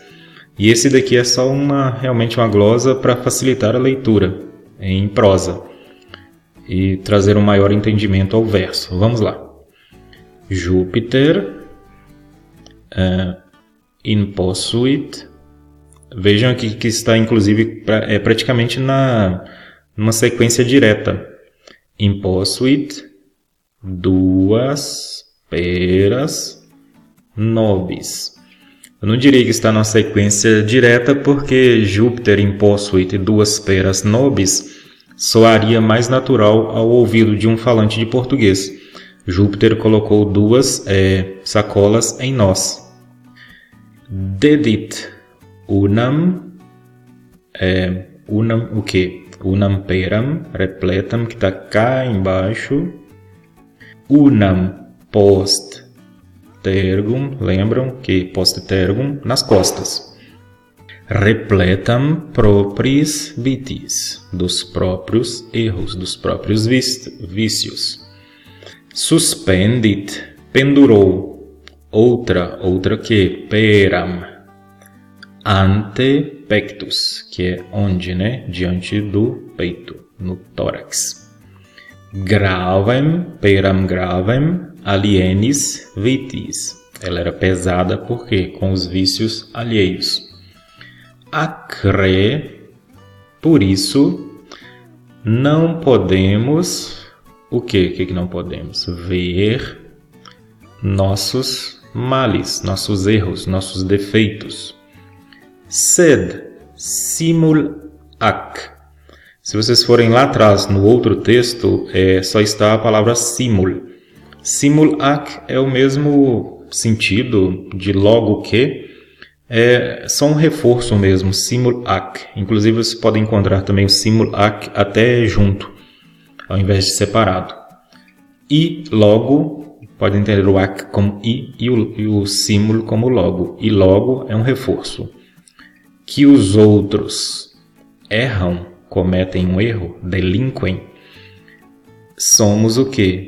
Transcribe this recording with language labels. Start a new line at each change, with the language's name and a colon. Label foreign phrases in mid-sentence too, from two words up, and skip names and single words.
Portuguese: E esse daqui é só realmente uma glosa para facilitar a leitura em prosa e trazer um maior entendimento ao verso. Vamos lá. Júpiter imposuit. Vejam aqui que está inclusive praticamente numa sequência direta.
Latin: Imposuit duas peras nobis.
Portuguese: Eu não diria que está numa sequência direta, porque
Latin: Júpiter imposuit duas peras nobis
Portuguese: soaria mais natural ao ouvido de um falante de português. Júpiter colocou duas sacolas em nós.
Latin: Dedit unam,
Portuguese: o quê?
Latin: Unam peram repletam,
Portuguese: que está cá embaixo.
Latin: Unam post tergum,
Portuguese: lembram que
Latin: post tergum
Portuguese: nas costas.
Latin: Repletam propriis vitis,
Portuguese: dos próprios erros, dos próprios vícios. Suspendit, pendurou, outra que?
Latin: Peram, ante pectus,
Portuguese: que é onde, né? Diante do peito, no tórax.
Latin: Gravem, peram gravem, alienis vitis.
Portuguese: Ela era pesada porque com os vícios alheios. Acre, por isso, não podemos, o quê? O que não podemos? Ver nossos males, nossos erros, nossos defeitos.
Latin: Sed simul ac.
Portuguese: Se vocês forem lá atrás, no outro texto, só está a palavra simul.
Latin: Simul ac
Portuguese: é o mesmo sentido de logo que, só um reforço mesmo,
Latin: simul ac.
Portuguese: Inclusive você pode encontrar também o
Latin: simul ac
Portuguese: até junto, ao invés de separado. E logo, pode entender o ac como i e o simul como logo. E logo é um reforço. Que os outros erram, cometem um erro, delinquem, somos o quê?